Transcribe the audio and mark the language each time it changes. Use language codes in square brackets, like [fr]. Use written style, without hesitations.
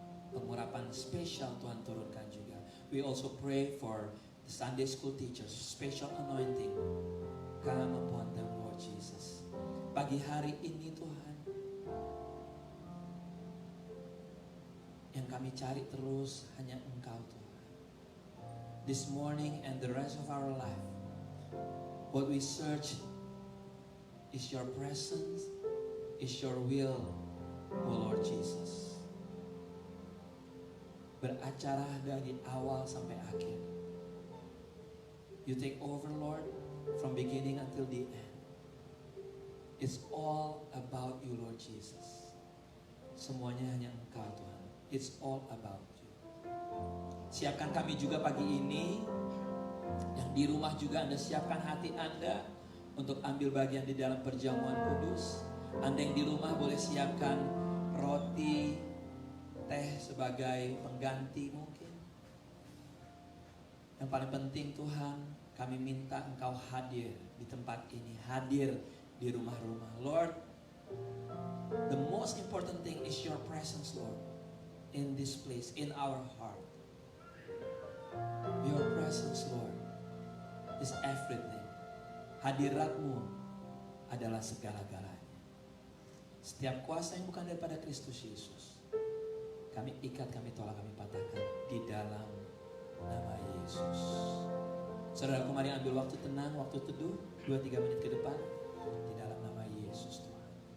[id] Pengurapan spesial Tuhan turunkan juga. [en] We also pray for the Sunday school teachers, special anointing come upon them, Lord Jesus. [id] Pagi hari ini Tuhan, yang kami cari terus hanya Engkau Tuhan. [en] This morning and the rest of our life, what we search is your presence, is your will, O Lord Jesus. [id] Beracara dari awal sampai akhir. [en] You take over, Lord, from beginning until the end. It's all about you, Lord Jesus. [id] Semuanya hanya Engkau, Tuhan. [en] It's all about you. [id] Siapkan kami juga pagi ini, yang di rumah juga Anda siapkan hati Anda untuk ambil bagian di dalam perjamuan kudus. Anda yang di rumah boleh siapkan roti, teh sebagai pengganti mungkin. Yang paling penting Tuhan, kami minta Engkau hadir di tempat ini, hadir di rumah-rumah. [en] Lord, the most important thing is your presence, Lord, in this place, in our heart. Your presence, Lord, is everything. [id] Hadirat-Mu adalah segala-galanya. Setiap kuasa yang bukan daripada Kristus Yesus, kami ikat, kami tolak, kami patahkan di dalam nama Yesus. Saudaraku, mari ambil waktu tenang, waktu teduh 2-3 menit ke depan di dalam nama Yesus Tuhan.